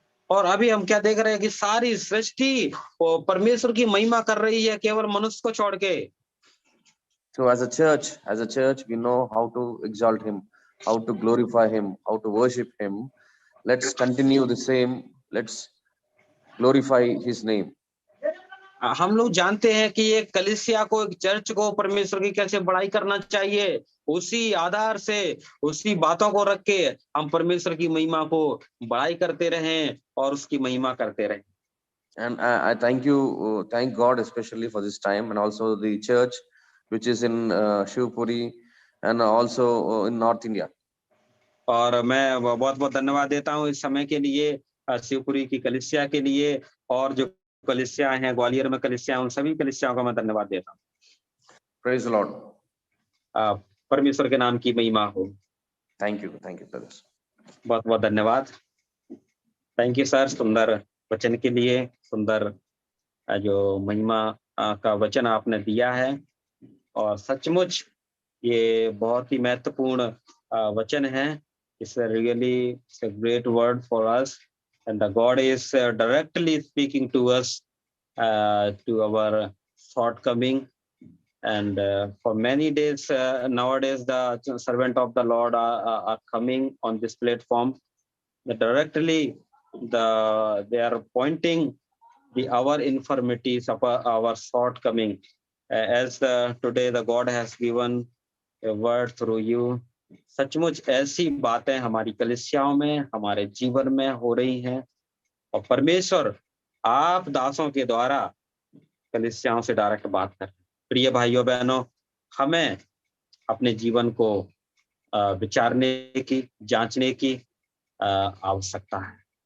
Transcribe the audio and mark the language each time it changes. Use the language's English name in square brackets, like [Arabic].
[Hindi] और अभी हम क्या देख रहे हैं कि सारी सृष्टि परमेश्वर की महिमा कर रही है, केवल मनुष्य को छोड़ के। [English] So as a church, we know how to exalt him, how to glorify him, how to worship him. Let's continue the same. Let's glorify his name. [Hindi] हम लोग जानते हैं कि एक कलीसिया को, एक चर्च को परमेश्वर की कैसे बड़ाई करना चाहिए, उसी आधार से, उसी बातों को रख के हम परमेश्वर की महिमा को बड़ाई करते रहें और उसकी महिमा करते रहें। [English] And I thank God especially for this time, and also the church which is in Shivpuri and also in North India. [Hindi] और मैं बहुत बहुत धन्यवाद देता हूँ इस समय के लिए, शिवपुरी की कलीसिया के लिए, और जो कलीसिया हैं, ग्वालियर में कलीसिया, उन सभी कलीसियाओं का मैं धन्यवाद देता हूँ। [English] Praise the Lord. [Hindi] परमेश्वर के नाम की महिमा हो। [English] Thank you brothers. [Hindi] बहुत बहुत धन्यवाद। [English] thank you sir, [Hindi] सुंदर वचन के लिए, सुंदर जो महिमा का वचन आपने दिया है, और सचमुच ये बहुत ही महत्वपूर्ण वचन है। [English] It's really a great word for us, and the God is directly speaking to us, to our shortcoming. And for many days nowadays, the servant of the Lord are coming on this platform. Directly, they are pointing our infirmities, our shortcoming, as today the God has given a word through you. [Hindi] सचमुच ऐसी बातें हमारी कलीसियाओं में, हमारे जीवन में हो रही हैं, और परमेश्वर आप दासों के द्वारा कलीसियाओं से डायरेक्ट बात कर। प्रिय भाइयों बहनों, हमें अपने जीवन को विचारने की, जांचने की आवश्यकता है।